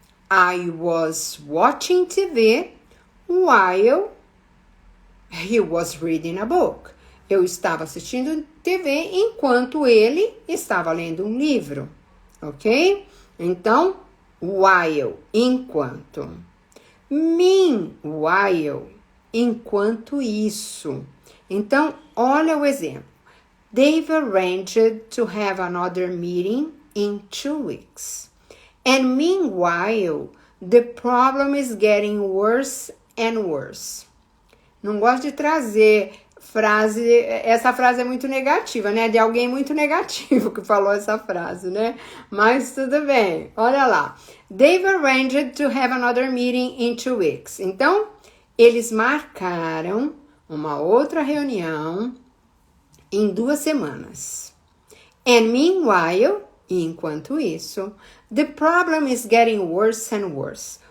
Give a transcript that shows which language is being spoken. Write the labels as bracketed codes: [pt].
[en] I was watching TV while he was reading a book. [pt] Eu estava assistindo TV enquanto ele estava lendo um livro, ok? Então, while, enquanto. Meanwhile, enquanto isso. Então, olha o exemplo. [en] They've arranged to have another meeting in 2 weeks. And meanwhile, the problem is getting worse and worse. [pt] Não gosto de trazer essa frase é muito negativa, né? De alguém muito negativo que falou essa frase, né? Mas tudo bem, olha lá. [en] They've arranged to have another meeting in 2 weeks. [pt] Então, eles marcaram uma outra reunião em 2 semanas. [en] And meanwhile, [pt] enquanto isso, [en] the problem is getting worse and worse.